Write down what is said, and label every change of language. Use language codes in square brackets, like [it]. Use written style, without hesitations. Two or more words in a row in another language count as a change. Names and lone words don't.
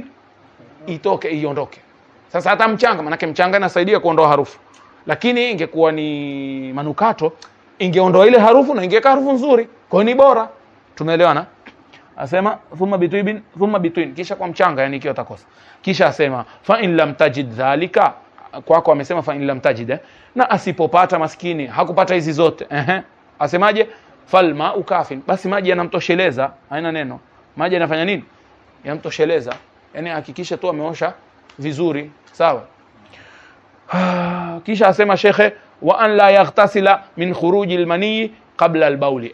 [sw] Itoke, iondoke. Sasa hata mchanga, manake mchanga inasaidia kuondoa harufu. Lakini ingekuwa ni manukato, ingeondoa ile harufu na ingeka harufu nzuri. Kwa hiyo ni bora. Tumeelewana? Asema [ar] ثم بالطين, [sw] kisha kwa mchanga, yani ikiwa takosa. Kisha asema [ar] فإن لم تجد ذلك, [sw] kwako amesema [ar] فإن لم تجد, [sw] na asipopata maskini, hakupata hizi zote. Asemaje? [ar] فالماء يكفي, [sw] basi maji yanamtosheleza, haina neno. Maji yanafanya nini? Yanamtosheleza. Yani hakikisha tu ameosha vizuri, sawa? Kisha asema shekhe, [ar] وأن لا يغتسل من خروج المني قبل البول.